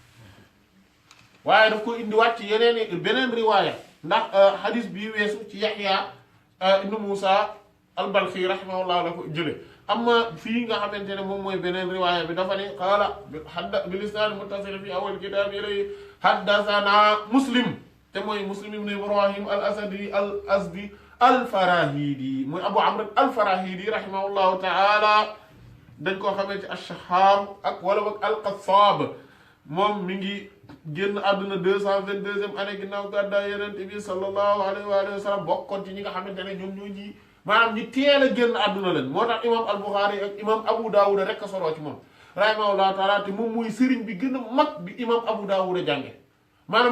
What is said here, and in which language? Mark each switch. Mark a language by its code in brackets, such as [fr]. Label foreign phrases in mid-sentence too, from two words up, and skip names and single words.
[wo] waaye daf ko indiwaat ci beneen riwaaya ndax xadis bii weesu ci Yaxya ibnu Muusa al-Balxi rahimahullah la ko jële amma fii nga xamante ne moom mooy beneen riwaaya bi dafa ne [ar] qaala bil isnaad muttasil fi awwal kitaab ilay haddathana [wo] Muslim te mooy Muslim ibn Ibrahim al-Asadi al-Azdi al-Farahidi mooy Abu Amr al-Farahidi [ar] rahimahullahu ta'ala [wo] dañ koo xamee ci ash-Shahham ak wala boog al-Qassab moom mi ngi génn àdduna 222e année ginnaaw gàddaay Yonent bi [ar] sallallahu alayhi wa sallam [wo] bokkoon ci ñi nga xamante ne ñoom ñoo ñi maanaam ñi teel a génn àdduna lañ moo tax imam al-Bukhari ak imam Abu Dawud rek a soloo ci moom [ar] rahimahullahu ta'ala [wo] te moom mooy sëriñ bi gën a mag bi imam Abu Dawud a jànge maanaam